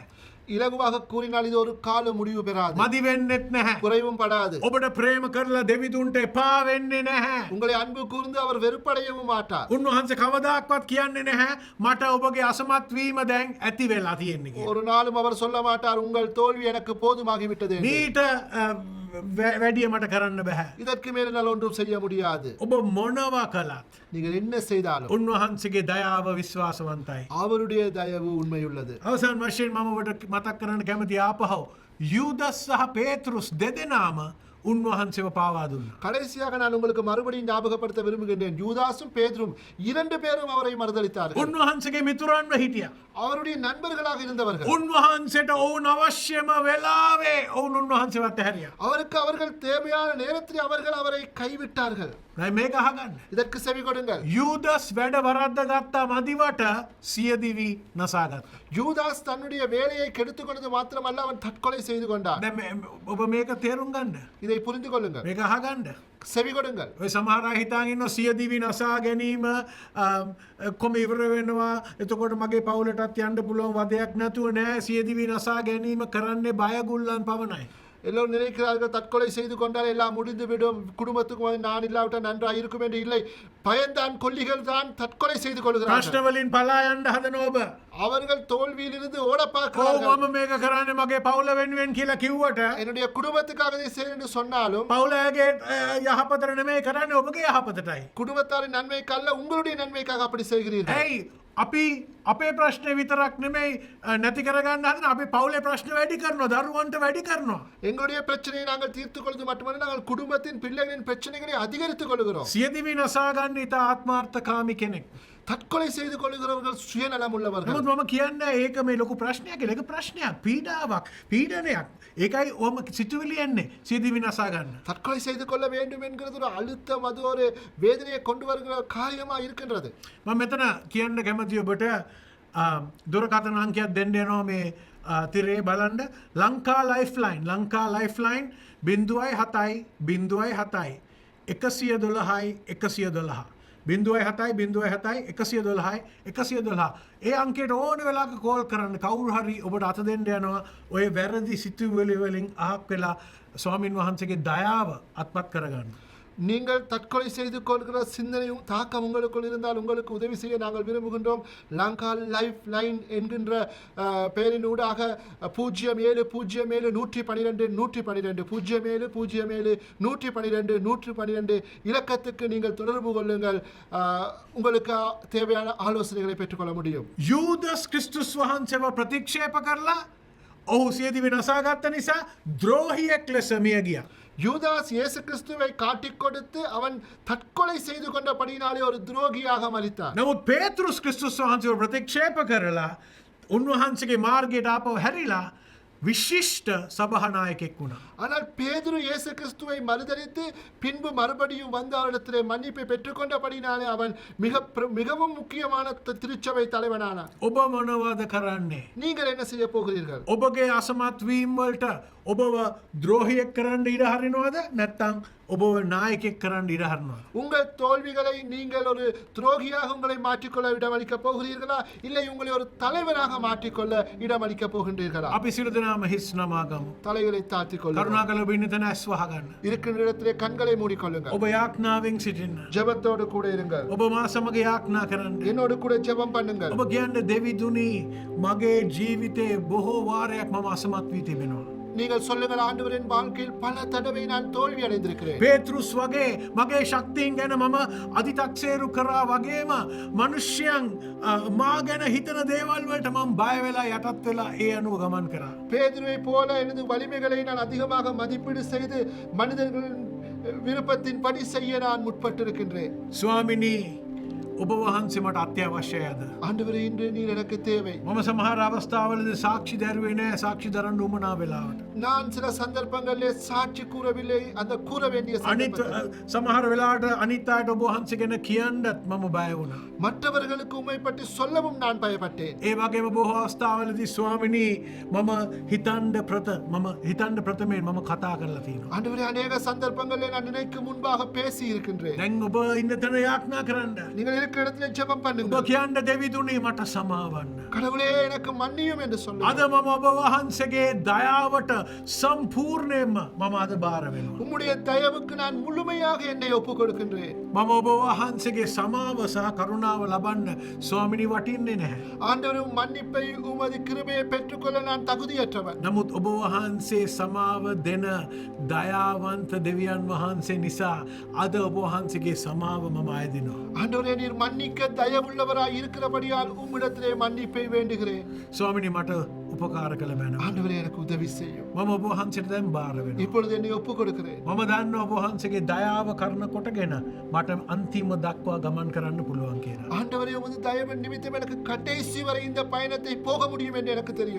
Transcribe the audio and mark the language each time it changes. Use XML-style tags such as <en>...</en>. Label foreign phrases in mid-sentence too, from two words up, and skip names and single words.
<ta>இலகுவாக கூறினால் இது ஒரு கால முடிவு பெறாது.</ta> <si>මදි වෙන්නෙත් නැහැ.</si> <ta>குறைவும் படாது.</ta> <si>ඔබට ප්‍රේම කරලා දෙවිදුන්ට එපා වෙන්නේ නැහැ.</si> <ta>உங்களை அன்பு கூர்ந்து அவர் வெறுப்படையவும் மாட்டார்.</ta> <si>උන්වහන්සේ කවදාක්වත් කියන්නේ නැහැ මට ඔබගේ අසමත් වීම දැන් ඇති වෙලා තියෙන්නේ කියලා.</si> <ta>ஒரு நாளும் அவர் சொல்ல மாட்டார், உங்கள் தோல்வி எனக்கு போதுமாகிவிட்டது என்று.</ta> <si>මීට වැඩිය මට කරන්න බෑ.</si> <ta>இதற்கு மேல் என்னால் ஒன்றும் செய்ய முடியாது.</ta> <si>ඔබ මොනවා කළත්</si> <ta>நீங்கள் என்ன செய்தாலும்</ta> <si>උන්වහන්සේගේ දයාව විශ්වාසවන්තයි.</si> <ta>அவருடைய தயவு உண்மையுள்ளது.</ta> <si>අවසාන වශයෙන් මම ඔබට මතක් කරන්න කැමති ආපහු යූදස් සහ පේතෘස් දෙදෙනාම උන්වහන්සේව පාවා දුන්නා.</si> <ta>கடைசியாக நான் உங்களுக்கு மறுபடியும் ஞாபகப்படுத்த விரும்புகின்றேன். யூதாசும் பேதுரும் 2 பேரும் அவரை மறுதலித்தார்கள்.</ta> <si>උන්වහන්සේගේ මිතුරන්ව හිටියා.</si> <ta>அவருடைய நண்பர்களாக இருந்தவர்கள்.</ta> <si>උන්වහන්සේට ඔවුන් අවශ්‍යම වෙලාවේ ඔවුන් උන්වහන්සේව අතහැරියා.</si> <ta>அவருக்கு அவர்கள் தேவையான நேரத்தில் அவர்கள் அவரை கைவிட்டார்கள்.</ta> <si>දැන් මේක අහගන්න.</si> <ta>இதற்கு செவி கொடுங்கள்.</ta> <si>යූදස් වැඩ වරද්ද ගත්තා මදිවට සියදිවි නසාගත්තා.</si> <ta>யூதாஸ் தன்னுடைய வேலையை கெடுத்துக் கொண்டது மாத்திரமல்ல, அவன் தற்கொலை செய்து கொண்டான்.</ta> <si>දැන් ඔබ මේක තේරුම් ගන්න.</si> <ta>இதை புரிந்து கொள்ளுங்கள்.</ta> <si>මේක අහගන්න.</si> <ta>செவி கொடுங்கள்.</ta> <si>ඔය සමහර අය හිතාගෙන ඉන්නවා සියදිවි නසා ගැනීම කොම ඉවර වෙනවා. එතකොට මගේ පවුලටත් යන්න පුළුවන් වදයක් නැතුව නෑ. සියදිවි නසා ගැනීම කරන්නේ බයගුල්ලන් පමණයි.</si> <ta>எல்லோரும் நினைக்கிறார்கள் தற்கொலை செய்து கொண்டால் எல்லாம் முடிந்துவிடும், குடும்பத்துக்கு நான் இல்லாவிட்டால் நன்றாக இருக்கும் என்று. இல்லை, பயந்தான் கொல்லிகள் தான் தற்கொலை செய்து கொள்கிறார்கள்.</ta> <si>ප්‍රශ්නවලින් පලා යන්න හදන ඔබ.</si> <ta>அவர்கள் தோல்வியிலிருந்து ஓட</ta> <si>ඔව්</si> <ta>பார்க்கிறார்கள்.</ta> <si>මම මේක කරන්නේ මගේ පවුල වෙනුවෙන් කියලා කිව්වට</si> <ta>என்னுடைய குடும்பத்துக்காக இதை செய்ய என்று சொன்னாலும்</ta> <si>පවුලගේ යහපතට නෙමෙයි කරන්නේ ඔබගේ යහපතටයි.</si> <ta>குடும்பத்தாரின் நன்மைக்கல்ல உங்களுடைய நன்மைக்காக அப்படி செய்கிறீர்கள்.</ta> <si>ඇයි අපි අපේ ප්‍රශ්නය විතරක් නෙමෙයි නැති කරගන්න හදන අපි පවුලේ ප්‍රශ්න වැඩි කරනවා, දරුවන්ට වැඩි කරනවා.</si> <ta>எங்களுடைய பிரச்சனையை நாங்கள் தீர்த்துக் கொள்வது மட்டுமல்ல, நாங்கள் குடும்பத்தின் பிள்ளைகளின் பிரச்சனைகளை அதிகரித்துக் கொள்கிறோம்.</ta> <si>සියදිවි නසා ගන්න ඉතා ආත්මාර්ථකාමී කෙනෙක්.</si> <ta>தற்கொலை செய்து கொள்கிறவர்கள் சுயநலம் உள்ளவர்கள்.</ta> <si>නමුත් මම කියන්නේ ඒක මේ ලොකු ප්‍රශ්නයක් කියලා. ඒක ප්‍රශ්නයක්, පීඩාවක්, පීඩනයක්. ඒකයි ඔම සිතුවිලි එන්නේ සියදිවි නසා ගන්න.</si> <ta>தற்கொலை செய்து கொள்ள வேண்டும் என்கிறது ஒரு அழுத்தம், அது ஒரு வேதனையை கொண்டு வருகிற காரியமா இருக்கின்றது.</ta> <si>මම මෙතන කියන්න කැමති ඔබට දුරකථන අංකයක් දෙන්න යනවා මේ තිරේ බලන්න. ලංකා ලයිෆ්ලයින් 0.7 0.7 112යි 112 0.7 112යි 112. ඒ අංකයට ඕන වෙලාවක කෝල් කරන්න. කවුරු හරි ඔබට අත දෙන්න යනවා ඔය වැරදි සිතුවිලි වලින් අහක් වෙලා ස්වාමින් වහන්සේගේ දයාව අත්පත් කරගන්න.</si> <ta>நீங்கள் தற்கொலை செய்து கொள்கிற சிந்தனையும் தாக்கம் உங்களுக்குள் இருந்தால் உங்களுக்கு உதவி செய்ய நாங்கள் விரும்புகின்றோம். லங்கா லைஃப் லைன் என்கின்ற பெயரினூடாக 070112 இலக்கத்துக்கு நீங்கள் தொடர்பு கொள்ளுங்கள். உங்களுக்கு தேவையான ஆலோசனைகளை பெற்றுக்கொள்ள முடியும்.</ta> <si>යූදස් ක්‍රිස්තුස් වහන්සේව ප්‍රතික්ෂේප කරලා ඔහු සියදිවි නසාගත්ත නිසා ද්‍රෝහියෙක් ලෙස මිය ගියා.</si> <ta>யூதாஸ் இயேசு கிறிஸ்துவை காட்டிக் கொடுத்து அவன் தற்கொலை செய்து கொண்டபடியினாலே ஒரு துரோகியாக மரித்தார்.</ta> <si>නමුත් පේතෘස් ක්‍රිස්තුස් වහන්සේව ප්‍රතික්ෂේප කරලා උන්වහන්සේගේ මාර්ගයට ආපහු හැරිලා විශිෂ්ට සභානායකෙක් වුණා.</si> <ta>ஆனால் பேதுரு இயேசு கிறிஸ்துவை மறுதலித்து பின்பு மறுபடியும் வந்து அவரிடத்திலே மன்னிப்பை பெற்றுக்கொண்டபடினாலே அவன் மிகவும் முக்கியமான திருச்சபை தலைவனானார்.</ta> <si>ඔබ මොනවද කරන්නේ?</si> <ta>நீங்கள் என்ன செய்ய போகிறீர்கள்?</ta> <si>ඔබගේ අසමත් වීම වලට ඔබව ද්‍රෝහියෙක් කරන්න ඉඩ හරිනවද? නැත්නම් ඔබව නායකයෙක් කරන්න ඉඩ හරිනවද?</si> <ta>உங்கள் தோல்விகளை நீங்கள் ஒரு துரோகியாக உங்களை மாற்றிக்கொள்ள இடமளிக்க போகிறீர்களா, இல்லை உங்களை ஒரு தலைவராக மாற்றிக்கொள்ள இடமளிக்க போகின்றீர்களா?</ta> <si>අපි සියලු දෙනාම හිස් නමාගමු.</si> <ta>தலைகளை தாழ்த்திக் கொள்ளுங்கள்.</ta> <si>කරුණාකර ඔබ ඉන්න තැන ඇස් වහගන්න.</si> <ta>இருக்கின்ற இடத்திலே கண்களை மூடிக்கொள்ளுங்கள்.</ta> <si>ඔබ යාඥාවෙන් සිටින්න.</si> <ta>ஜெபத்தோடு கூட இருங்கள்.</ta> <si>ඔබ මා සමග යාඥා කරන්න.</si> <ta>என்னோடு கூட ஜெபம் பண்ணுங்கள்.</ta> <si>ඔබ කියන්නේ දෙවිදුනි මගේ ජීවිතේ බොහෝ වාරයක් මම අසමත් වී තිබෙනවා.</si> <ta>நீங்கள் சொல்லுங்கள், ஆண்டவரின் வாழ்க்கையில் பல தடவை நான் தோல்வி அடைந்திருக்கிறேன்.</ta> <si>පේතෘස් වගේ මගේ ශක්තියෙන් ගැන මම අධිතක්සේරු කරා වගේම මනුෂ්‍යයන් මා ගැන හිතන දේවල් වලට මම බය වෙලා යටත් වෙලා ඒ අනුව ගමන් කරා.</si> <ta>பேதுருவை போல எனது வலிமைகளை நான் அதிகமாக மதிப்பீடு செய்து மனிதர்களின் விருப்பத்தின் படி செய்ய நான் முற்பட்டிருக்கின்றேன்.</ta> <si>ස්වාමිනී ඔබ වහන්සේ මට අත්‍යවශ්‍යයද?</si> <ta>ஆண்டவரே, இன்று நீர் எனக்கு தேவை.</ta> <si>මම සමහර අවස්ථාවලදී සාක්ෂි දැරුවේ නැහැ, සාක්ෂි දරන්න උවමනා වෙලාවට.</si> <ta>நான் சில சந்தர்ப்பங்களிலே சாட்சி கூறவில்லை, அந்த கூற வேண்டிய</ta> <si>අනිත්</si> <ta>சந்தர்ப்பத்தில்</ta> <si>සමහර වෙලාවට අනිත් අයට ඔබ වහන්සේ ගැන කියන්නත් මම බය වුණා.</si> <ta>மற்றவர்களுக்கு உம்மை பற்றி சொல்லவும் நான் பயப்பட்டேன்.</ta> <si>ඒ වගේම බොහෝ අවස්ථාවලදී ස්වාමිනී මම හිතන්න ප්‍රථමයෙන් මම කතා කරලා තියෙනවා.</si> <ta>ஆண்டவரே, அநேக சந்தர்ப்பங்களில் நான் நினைக்கும் முன்பாக பேசி இருக்கின்றேன்.</ta> <si>දැන් ඔබ ඉන්න තැන යාඥා කරන්න.</si> <ta>நீங்கள் இருக்கிற இடத்துல ஜெபம்</ta> <si>ඔබ</si> <ta>பண்ணுங்கள்.</ta> <si>කියන්න දෙවිදුනි මට සමාවන්න.</si> <ta>கடவுளே, எனக்கு மன்னியும் என்று</ta> <si>අද</si> <ta>சொல்லுங்கள்.</ta> <si>මම ඔබ වහන්සේගේ දයාවට සම්පූර්ණයෙන්ම මම අද බාර වෙනවා.</si> <ta>உம்முடைய தயவுக்கு நான் முழுமையாக என்னை ஒப்புக் கொடுக்கின்றேன்.</ta> <si>මම ඔබ වහන්සේගේ සමාව සහ කරුණාව ලබන්න ස්වාමිනී වටින්නේ නැහැ.</si> <ta>ஆண்டவரும் மன்னிப்பை உமது கிருபையை பெற்றுக்கொள்ள நான் தகுதியற்றவன்.</ta> <si>නමුත් ඔබ වහන්සේ සමාව දෙන දයාවන්ත දෙවියන් වහන්සේ නිසා අද ඔබ වහන්සේගේ සමාව මම අයදිනවා.</si> <ta>ஆண்டவரே, நீர் மன்னிக்க தயவுள்ளவராய் இருக்கிறபடியால் உம்மிடத்திலே மன்னிப்பை வேண்டுகிறேன்.</ta> <si>ස්වාමිනී මට උපකාර කළ මැනව.</si> <ta>ஆண்டவரே, எனக்கு உதவி செய்யும்.</ta> <si>මම ඔබ වහන්සේට දැන් බාර වෙනවා.</si> <ta>இப்பொழுது என்னை ஒப்புக் கொடுக்கிறேன்.</ta> <si>මම දන්නවා ඔබ වහන්සේගේ දයාව කරන කොටගෙන මට අන්තිම දක්වා ගමන් කරන්න පුළුවන් කියලා.</si> <ta>ஆண்டவரே, உமது தயவின் நிமித்தம் எனக்கு கடைசி வரை இந்த பயணத்தை போக முடியும் என்று எனக்கு தெரியும்.</ta>